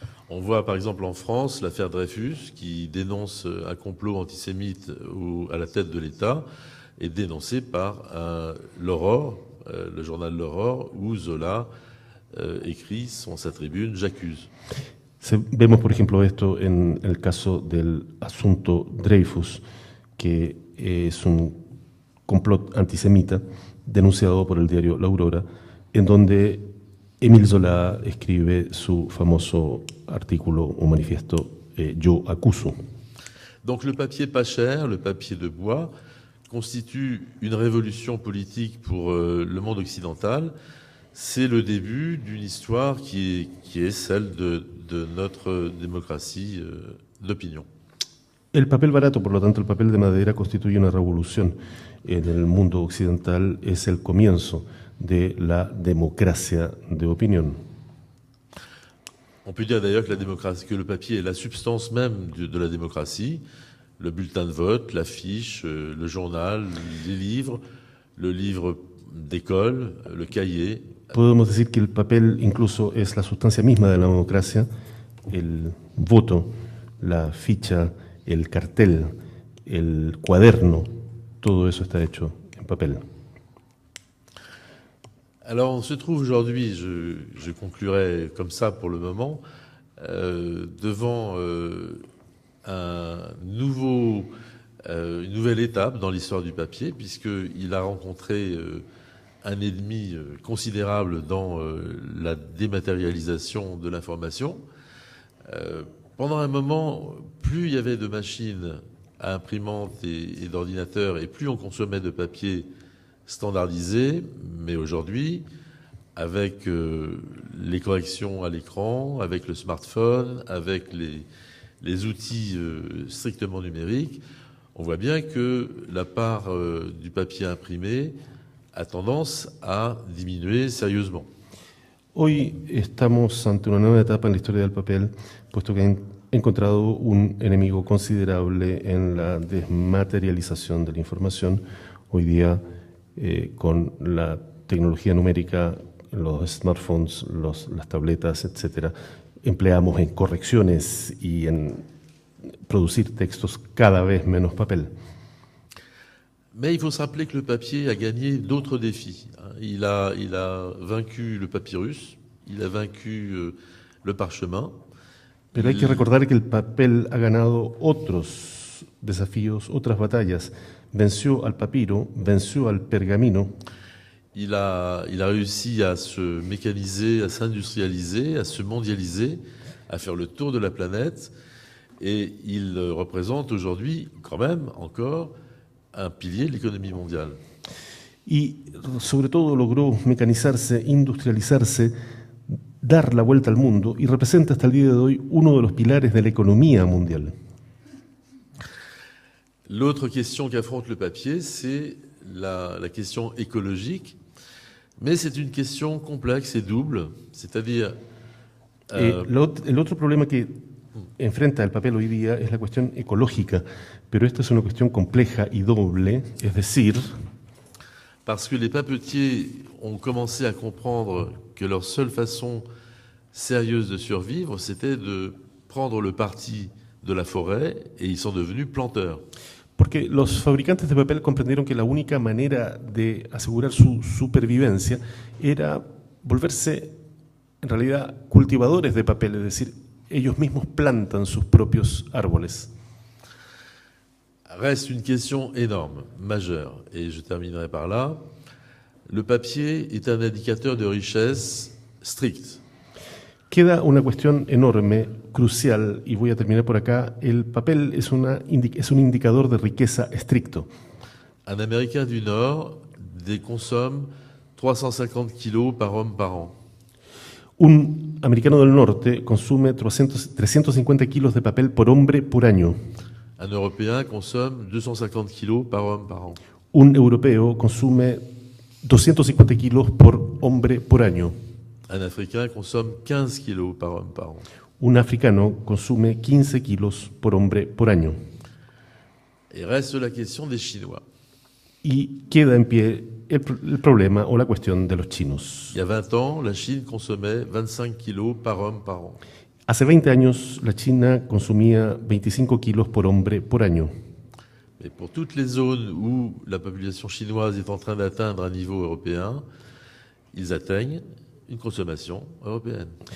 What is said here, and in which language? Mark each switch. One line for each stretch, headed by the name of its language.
French: On voit par exemple en France l'affaire Dreyfus qui dénonce un complot antisémite à la tête de l'État est dénoncé par l'Aurore, le journal L'Aurore, où Zola écrit sa tribune « J'accuse ».
Spanish: Vemos, por ejemplo, esto en el caso del asunto Dreyfus, que es un complot antisemita denunciado por el diario La Aurora, en donde Émile Zola escribe su famoso artículo o manifiesto Yo acuso.
French: Donc le papier pas cher, le papier de bois, constitue une révolution politique pour le monde occidental. C'est le début d'une histoire qui est celle de notre démocratie d'opinion.
Spanish: El papel barato, por lo tanto, el papel de madera constituye una revolución en el mundo occidental, es el comienzo de la democracia de opinión.
French: On peut dire d'ailleurs que le papier est la substance même de la démocratie. Le bulletin de vote, l'affiche, le journal, les livres, le livre d'école, le cahier.
Spanish: Podemos decir que el papel incluso es la sustancia misma de la democracia, el voto, la ficha, el cartel, el cuaderno, todo eso está hecho en papel.
French: Alors on se trouve aujourd'hui, je conclurai comme ça pour le moment, devant une nouvelle étape dans l'histoire du papier, puisqu'il a rencontré un ennemi considérable dans la dématérialisation de l'information. Pendant un moment, plus il y avait de machines à imprimante et d'ordinateurs, et plus on consommait de papier standardisé, mais aujourd'hui, avec les corrections à l'écran, avec le smartphone, avec les outils strictement numériques, on voit bien que la part du papier imprimé a tendance à diminuer sérieusement.
Spanish: Hoy estamos ante una nueva etapa en la historia del papel, puesto que han encontrado un enemigo considerable en la desmaterialización de la información. Hoy día, con la tecnología numérica, los smartphones, las tabletas, etcétera, empleamos en correcciones y en producir textos cada vez menos papel.
French: Mais il faut se rappeler que le papier a gagné d'autres défis. Il a vaincu le papyrus, il a vaincu le parchemin.
Spanish: Pero hay que recordar que el papel ha ganado otros desafíos, otras batallas. Venció al papiro, venció al pergamino.
French: Il a réussi à se mécaniser, à s'industrialiser, à se mondialiser, à faire le tour de la planète. Et il représente aujourd'hui, quand même, encore, un pilier de l'économie mondiale.
Spanish: Y sobre todo logró mecanizarse, industrializarse, dar la vuelta al mundo y representa hasta el día de hoy uno de los pilares de la economía mundial.
French: L'autre question qu'affronte le papier, c'est la question écologique, mais c'est une question complexe et double, c'est-à-dire...
Spanish: El otro problema que enfrenta el papel hoy día es la cuestión ecológica, pero esta es una cuestión compleja y doble, es decir...
French: Parce que les papetiers ont commencé à comprendre que leur seule façon sérieuse de survivre, c'était de prendre le parti de la forêt, et ils sont devenus planteurs.
Spanish: Porque los fabricantes de papel comprendieron que la única manera de asegurar su supervivencia era volverse, en realidad, cultivadores de papel, es decir, ellos mismos plantan sus propios árboles.
French: Reste une question énorme, majeure, et je terminerai par là. Le papier est un indicateur de richesse strict.
Spanish: Queda una cuestión enorme, crucial, y voy a terminar por acá. El papel es un indicador de riqueza estricto.
French: Un Américain du Nord consomme 350 kilos par homme par an.
Spanish: Un americano del norte consume 350 kilos de papel por hombre por año.
French: Un Européen consomme 250 kilos par homme par an.
Spanish: Un europeo consume 250 kilos por hombre por año.
French: Un Africain consomme 15 kilos par homme par an.
Spanish: Un africano consume 15 kilos por hombre por año.
French: Et reste la question des Chinois.
Spanish: Y queda en pie el problema o la cuestión de los chinos.
French: Il y a 20 ans, la Chine consommait 25 kilos par homme par an.
Spanish: Hace 20 años, la China consumía 25 kilos por hombre por año.
French: Mais pour toutes les zones où la population chinoise est en train d'atteindre un niveau européen, ils atteignent une consommation européenne.